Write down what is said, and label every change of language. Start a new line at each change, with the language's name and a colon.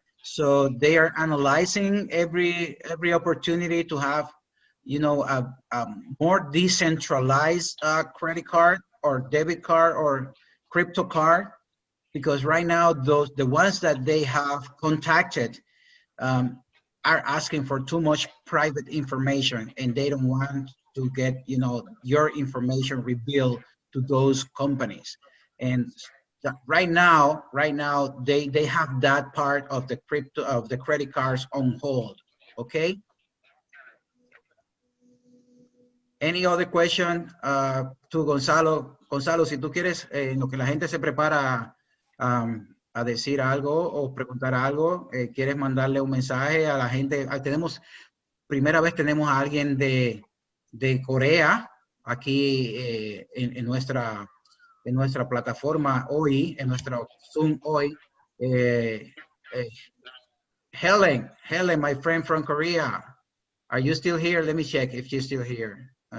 English: So they are analyzing every opportunity to have, you know, a more decentralized credit card or debit card or crypto card, because right now the ones that they have contacted are asking for too much private information, and they don't want to get, you know, your information revealed to those companies. And right now they have that part of the credit cards on hold. Okay, any other question to Gonzalo?
Spanish: Gonzalo, si tú quieres, en lo que la gente se prepara a decir algo o preguntar algo, quieres mandarle un mensaje a la gente. Primera vez tenemos a alguien de Corea aquí en nuestra plataforma hoy, en nuestro Zoom hoy.
English: Helen, my friend from Korea, are you still here? Let me check if you're still here.